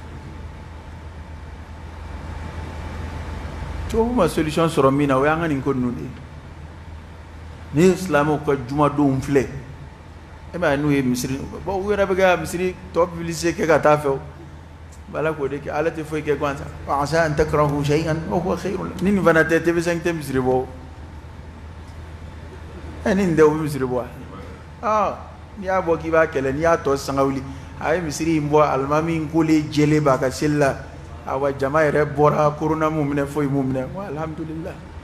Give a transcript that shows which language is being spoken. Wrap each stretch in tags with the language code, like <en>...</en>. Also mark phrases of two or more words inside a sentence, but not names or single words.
<bm>Tubabu ma solution sɔrɔ min na o y'an ka nin ko ninnu de ye. Ni silamɛw ka jumadonw filɛ e m'a ye n'u ye misiri bon u yɛrɛ bɛ ka misiri tɔ publicité kɛ ka taa fɛ o Ala k'o de kɛ ala tɛ foyi kɛ gansan</bm> <ar>وعسى أن تكرهوا شيئا وهو خير لكم.</ar> <bm>Ni nin fana tɛ TV5 tɛ misiri bɔ ni nin tɛ o bɛ misiri bɔ n'i y'a bɔ k'i b'a kɛlɛ n'i y'a tɔ sanga wuli a ye misiri in bɔ alimami in kolen jɛlen b'a ka seli la awa jama yɛrɛ bɔra corona m'u minɛ foyi m'u minɛ alhamdulillah.</bm>